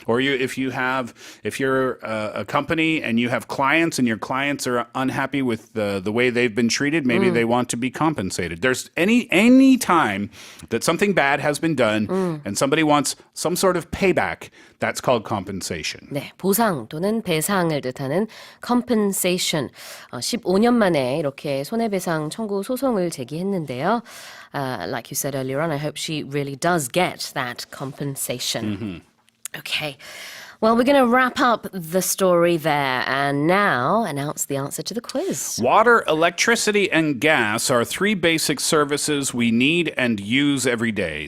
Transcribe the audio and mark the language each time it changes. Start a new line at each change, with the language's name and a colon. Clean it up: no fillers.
English: Or if you're a company and you have clients and your clients are unhappy with the way they've been treated, maybe they want to be compensated. There's any time that something bad has been done and somebody wants some sort of payback, that's called compensation.
Korean: 네, 보상 또는 배상을 뜻하는 compensation. 15년 만에 이렇게 손해배상 청구 소송을 제기했는데요.
English: Like you said earlier on, I hope she really does get that compensation. Okay. Well, we're going to wrap up the story there and now announce the answer to the quiz. Water, electricity, and gas are three basic services we need and use every day.